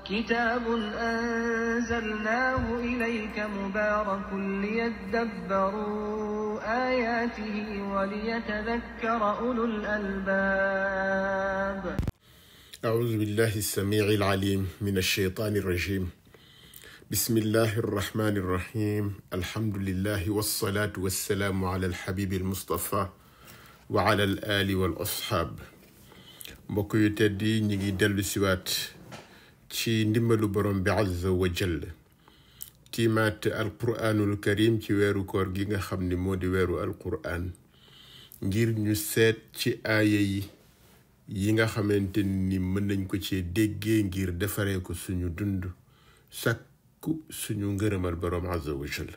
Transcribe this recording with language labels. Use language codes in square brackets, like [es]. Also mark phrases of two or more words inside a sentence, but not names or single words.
[ar] كتاب أنزلناه إليك مبارك ليدبروا آياته وليتذكر أولو الألباب. أعوذ بالله السميع العليم من الشيطان الرجيم. بسم الله الرحمن الرحيم. الحمد لله والصلاة والسلام على الحبيب المصطفى وعلى الآل والأصحاب. [wo] mbokk yu tedd yi ñi ngi dellu siwaat ci ndimbalu borom bi [ar] عز وجل [wo] tiimaat [ar] القرآن الكريم [wo] ci weeru koor gi nga xam ni moo di weeru alquraan ngir ñu seet ci aaya yi nga xamante ni mën nañ ko ci déggee ngir defaree ko suñu dund sakku suñu ngërëmal borom [ar] عز وجل.